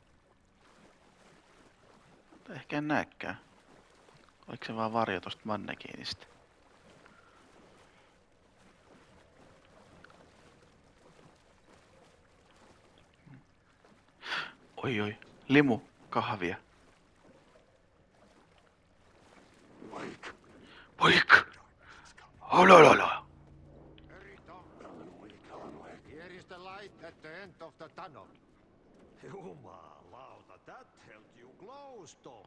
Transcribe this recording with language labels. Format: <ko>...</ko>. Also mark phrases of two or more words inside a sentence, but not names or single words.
<fi>Ehkä en näekään. Oliko se vaan varjo tosta mannekiinista? Oi oi, limu, kahvia.</fi> <en>Wake! Olololo! Hurry, Tom. Here is the light at the end of the tunnel. Jumalauta, that held you close, Tom.</en>